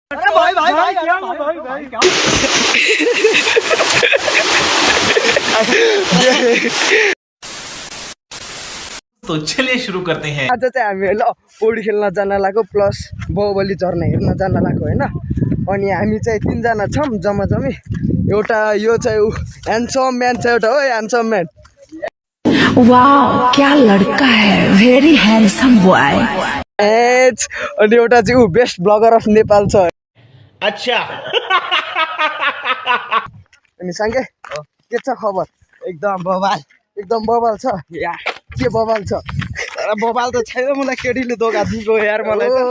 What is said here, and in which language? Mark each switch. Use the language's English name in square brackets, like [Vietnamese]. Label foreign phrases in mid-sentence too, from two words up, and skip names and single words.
[Hindi] तो चलिए शुरू करते हैं। [Nepali] आज चाहिँ हामी ल पौडी खेल्न जान लागेको प्लस बाहुबली झर्ना हेर्न जान लागेको हैन। अनि हामी चाहिँ तीनजना छौँ जम्मी। एउटा यो चाहिँ [English] handsome man [Nepali] छ, एउटा हो [English] handsome man. [Hindi] वाओ क्या लड़का है, [English] very handsome boy. [Nepali] अनि एउटा चाहिँ [English] best blogger of Nepal [Nepali] छ। अच्छा अनि सँगै के छ खबर? एकदम बबाल छ। के बबाल छ? बबाल त छैन, मलाई केटीले धोका दिएको यार मलाई त।